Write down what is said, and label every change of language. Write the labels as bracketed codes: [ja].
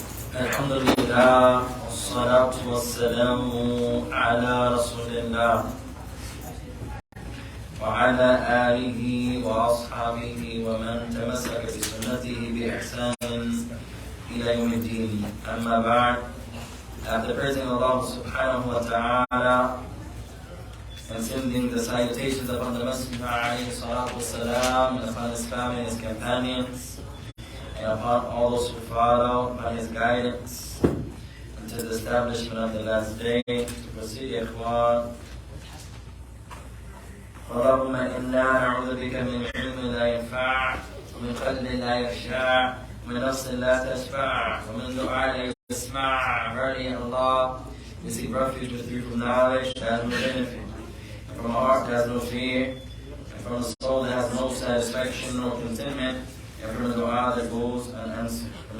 [ar] الحمد لله والصلاة والسلام على رسول الله وعلى آله وأصحابه ومن تمسك بسنته بإحسان إلى يوم الدين. أما بعد, [en] after praising Allah subhanahu wa ta'ala and sending the salutations upon the Messenger alayhi salatu wasalam, and upon his family and his companions, and upon all those who follow upon his guidance until the establishment of the last day, to proceed, ikhwan. [ar] اللهم إنا نعوذ بك من علم لا ينفع ومن قلب لا يخشع ومن نفس لا تشفع ومن دعاء لا يسمع. [en] Verily, Allah, we seek refuge with you from knowledge that has no benefit, and from a heart that has no fear, and from a soul that has no satisfaction nor contentment, and from a dua that goes unanswered.